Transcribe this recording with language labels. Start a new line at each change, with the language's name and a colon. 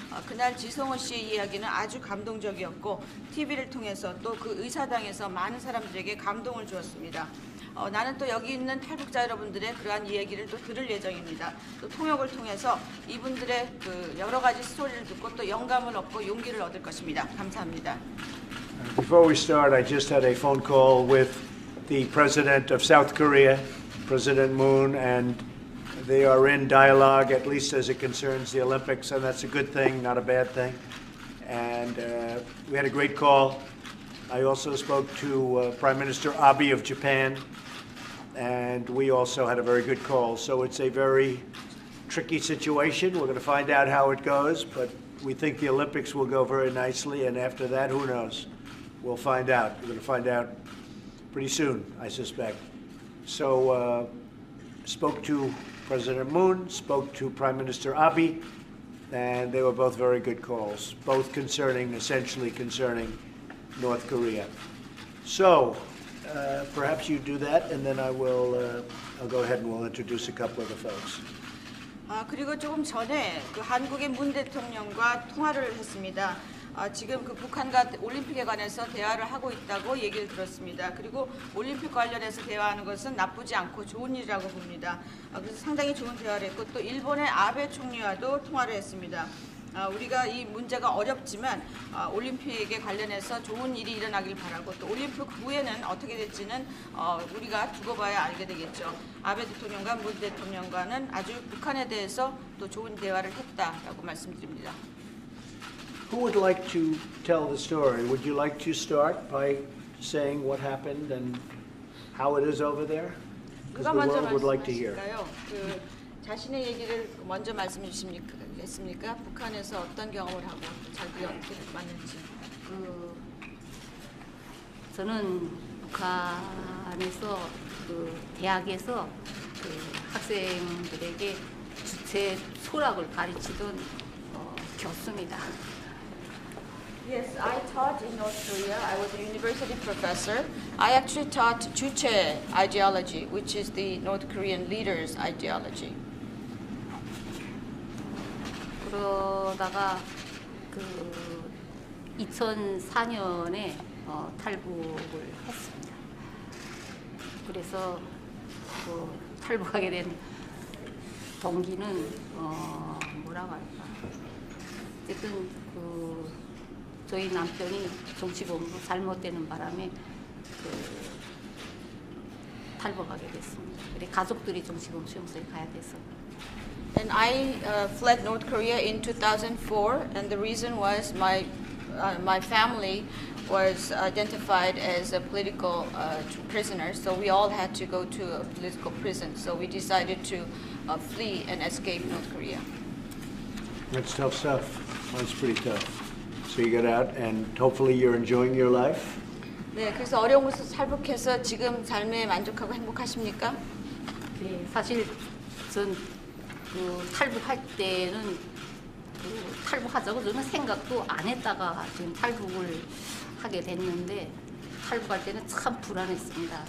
Korean: 그날 지성호 씨의 이야기는 아주 감동적이었고 TV를 통해서 또 그 의사당에서 많은 사람들에게 감동을 주었습니다. 나는 또 여기 있는 탈북자 여러분들의 그러한 이야기를 또 들을 예정입니다. 또 통역을 통해서 이분들의 그 여러 가지 스토리를 듣고 또 영감을 얻고 용기를 얻을 것입니다. 감사합니다.
English: Before we start, I just had a phone call with the president of South Korea, President Moon, and they are in dialogue, at least as it concerns the Olympics, and that's a good thing, not a bad thing. And we had a great call. I also spoke to Prime Minister Abe of Japan, and we also had a very good call. So it's a very tricky situation. We're going to find out how it goes, but we think the Olympics will go very nicely, and after that, who knows? We'll find out. We're going to find out pretty soon, I suspect. So spoke to President Moon, spoke to Prime Minister Abe, and they were both very good calls, both essentially concerning North Korea. So perhaps you do that, and then I'll go ahead and we'll introduce a couple of the folks.
Korean: 그리고 조금 전에 그 한국의 문 대통령과 통화를 했습니다. 지금 그 북한과 올림픽에 관해서 대화를 하고 있다고 얘기를 들었습니다. 그리고 올림픽 관련해서 대화하는 것은 나쁘지 않고 좋은 일이라고 봅니다. 그래서 상당히 좋은 대화를 했고 또 일본의 아베 총리와도 통화를 했습니다. 우리가 이 문제가 어렵지만 올림픽에 관련해서 좋은 일이 일어나길 바라고 또 올림픽 후에는 어떻게 될지는 우리가 두고 봐야 알게 되겠죠. 아베 대통령과 문 대통령과는 아주 북한에 대해서 또 좋은 대화를 했다라고 말씀드립니다.
English: Who would like to tell the story? Would you like to start by saying what happened and how it is over there? Because the world would like to hear.
Korean: 그 자신의 얘기를 먼저 말씀해 주시겠습니까? 북한에서 어떤 경험을 하고 자기 어떻게 만났지? 저는 북한에서 그 대학에서 그 학생들에게 주체 소락을 가르치던 교수입니다.
English: Yes, I taught in North Korea. I was a university professor. I actually taught Juche ideology, which is the North Korean leaders' ideology.
Korean: 그러다가 그 2004년에 탈북을 했습니다. 그래서 그 탈북하게 된 동기는 뭐라고 할까? 어쨌든 그 저희 남편이 정치범으로 잘못되는 바람에 그 탈북하게 됐습니다. 그래 가족들이 정치범 수용소에 가야 돼서.
English: And I fled North Korea in 2004, and the reason was my family was identified as a political prisoner, so we all had to go to a political prison. So we decided to flee and escape North Korea. That's tough stuff. That's pretty tough. So you got out, and hopefully you're enjoying your life.
Korean: 네, 그래서 어려운 곳에서 탈북해서 지금 삶에 만족하고 행복하십니까? 네, 사실 전 그 탈북할 때는 그 탈북하자고 저는 생각도 안 했다가 지금 탈북을 하게 됐는데 탈북할 때는 참 불안했습니다.